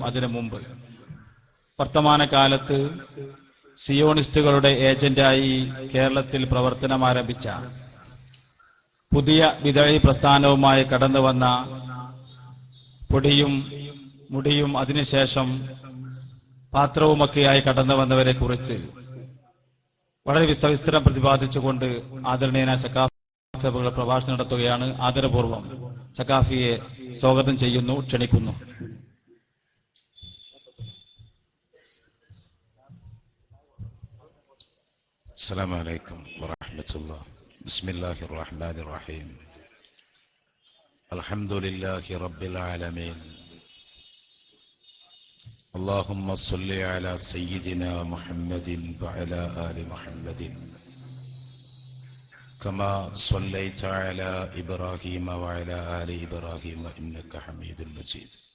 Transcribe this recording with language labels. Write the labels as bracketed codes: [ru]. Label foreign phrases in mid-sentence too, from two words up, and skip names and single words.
[ml] അതിനു മുമ്പ് വർത്തമാനകാലത്ത് സിയോണിസ്റ്റുകളുടെ ഏജന്റായി കേരളത്തിൽ പ്രവർത്തനം ആരംഭിച്ച പുതിയ വിദഴി പ്രസ്ഥാനവുമായി കടന്നുവന്ന പൊടിയും മുടിയും അതിനുശേഷം പാത്രവുമൊക്കെയായി കടന്നു വന്നവരെ കുറിച്ച് വളരെ വിസ്തരം പ്രതിപാദിച്ചുകൊണ്ട് ആദരണീയനായ സഖാഫികൾ പ്രഭാഷണം നടത്തുകയാണ്. ആദരപൂർവ്വം സഖാഫിയെ സ്വാഗതം ചെയ്യുന്നു, ക്ഷണിക്കുന്നു. [ar] السلام عليكم ورحمة الله. بسم الله الرحمن الرحيم. الحمد لله رب العالمين. اللهم صل على سيدنا محمد وعلى آل محمد كما صليت على إبراهيم وعلى آل إبراهيم إنك حميد مجيد.